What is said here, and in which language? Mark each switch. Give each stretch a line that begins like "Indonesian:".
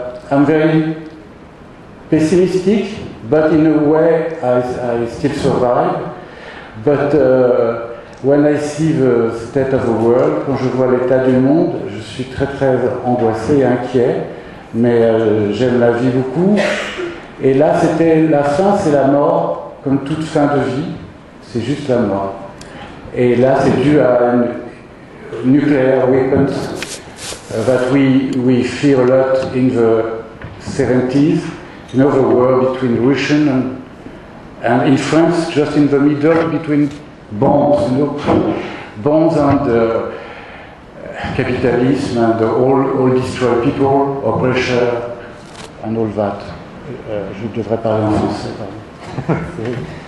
English: I'm very pessimistic, but in a way I still survive. But when I see the state of the world,
French: quand je vois l'état du monde, je suis très très angoissé et inquiet, mais j'aime la vie beaucoup. Et là, c'était la fin, c'est la mort, comme toute fin de vie, c'est juste la mort. Et là, c'est dû à
English: nuclear weapons that we fear a lot in the 70s. You know, the war between Russian and in France, just in the middle between bombs, you know, bombs and capitalism and all destroy people, oppression and all that.
French: Je devrais parler en français, pardon.